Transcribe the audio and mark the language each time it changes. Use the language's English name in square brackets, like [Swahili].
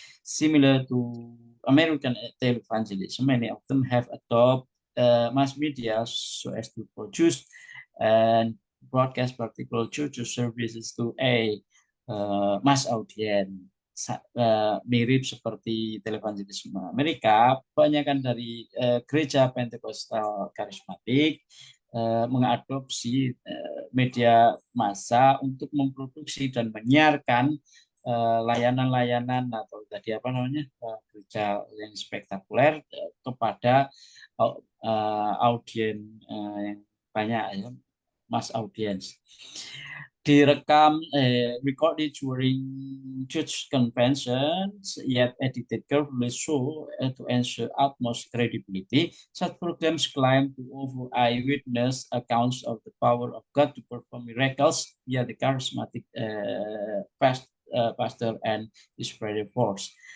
[English] Similar to American evangelism, many of them have adopted mass media so as to produce and broadcast particular church services to a mass audience. [Indonesian] Mirip seperti televangelisme Amerika, kebanyakan dari gereja Pentekostal karismatik mengadopsi media massa untuk memproduksi dan menyiarkan layanan-layanan atau tadi apa namanya, gereja yang spektakuler kepada audiens yang banyak ya, [English] mass audience. [Indonesian] Direkam, [English] recorded during church conventions, yet edited carefully so to ensure utmost credibility. Such programs claim to offer eyewitness accounts of the power of God to perform miracles via the charismatic pastor and his prayer force.